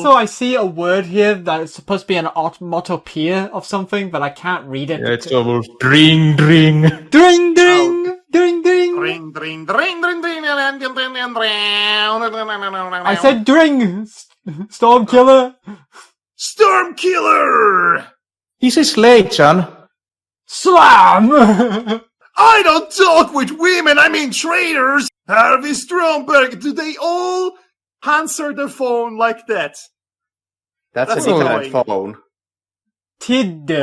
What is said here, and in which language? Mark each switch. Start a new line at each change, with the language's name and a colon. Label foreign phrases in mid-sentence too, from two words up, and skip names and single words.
English: I see a word here that is supposed to be an onomatopoeia of something, but I can't read it. Yeah, it's almost dring, dring. Dring, dring, dring, dring. Ring, ring, ring, ring, ring, ring, I said dring. Stormkiller. Stormkiller! This is Lei-chan. Slam. I don't talk with women, I mean traitors! Harvey Stromberg, do they all answer the phone like that? That's That's a different annoying. phone. Tidde.